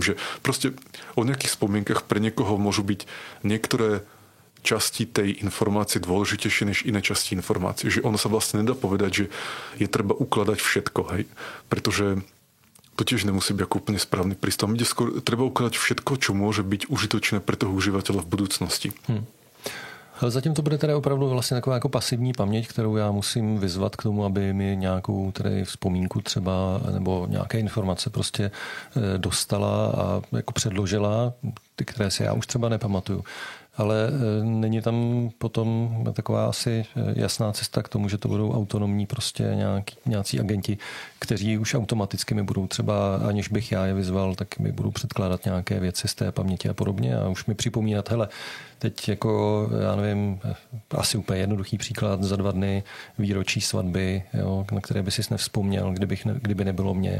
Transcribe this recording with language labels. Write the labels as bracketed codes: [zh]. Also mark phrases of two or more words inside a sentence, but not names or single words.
[sk] Že proste o nejakých spomienkach pre niekoho môžu byť niektoré časti tej informácie dôležitejšie než iné časti informácie. Že ono sa vlastne nedá povedať, že je treba ukladať všetko, hej. Pretože to tiež nemusí byť ako úplne správny prístup. Ide skôr, treba ukladať všetko, čo môže byť užitočné pre toho užívateľa v budúcnosti. [cs] Ale zatím to bude tedy opravdu vlastně taková jako pasivní paměť, kterou já musím vyzvat k tomu, aby mi nějakou tedy vzpomínku třeba nebo nějaké informace prostě dostala a jako předložila, ty, které si já už třeba nepamatuju. Ale není tam potom taková asi jasná cesta k tomu, že to budou autonomní prostě nějací agenti, kteří už automaticky mi budou třeba, aniž bych já je vyzval, tak mi budou předkládat nějaké věci z té paměti a podobně a už mi připomínat, hele, teď jako, já nevím, asi úplně jednoduchý příklad, za 2 dny výročí svatby, jo, na které by sis nevzpomněl, kdyby nebylo mě.